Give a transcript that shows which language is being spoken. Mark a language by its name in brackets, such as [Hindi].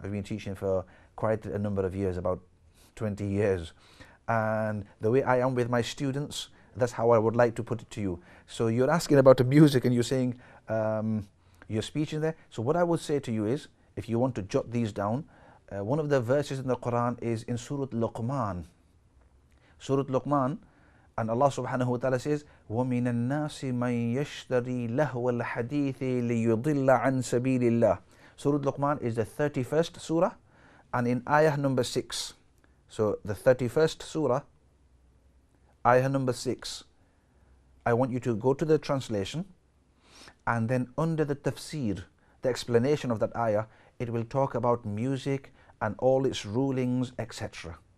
[English] I've been teaching for quite a number of years, about 20 years, and the way I am with my students, that's how I would like to put it to you. So you're asking about the music and you're saying your speech in there. So what I would say to you is, if you want to jot these down, one of the verses in the Quran is in Surah Luqman. Surah Luqman, and Allah subhanahu wa ta'ala says, [Arabic] وَمِنَ النَّاسِ مَنْ يَشْتَرِي لَهْوَ الْحَدِيثِ لِيُضِلَّ عَنْ سَبِيلِ اللَّهِ. [English] Surah Luqman is the 31st surah, and in ayah number 6. So the 31st surah, ayah number 6, I want you to go to the translation, and then under the tafsir, the explanation of that ayah, it will talk about music and all its rulings, etc.